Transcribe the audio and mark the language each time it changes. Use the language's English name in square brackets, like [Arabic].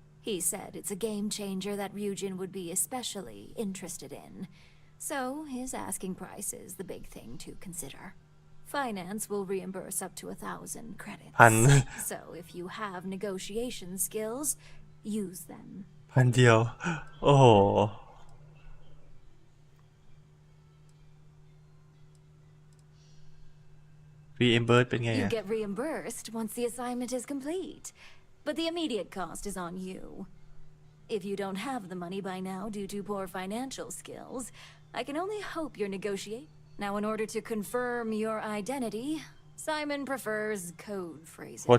[English] He said it's a game changer that Ryujin would be especially interested in. So his asking price is the big thing to consider. Finance will reimburse up to 1,000 credits. So if you have negotiation skills, use them. [Thai] 1,000 เดียวโอ้โห reimburse เป็นไง [English] You get reimbursed once the assignment is complete, but the immediate cost is on you. If you don't have the money by now due to poor financial skills, I can only hope you're negotiate. Now, in order to confirm your identity, Simon prefers code phrases.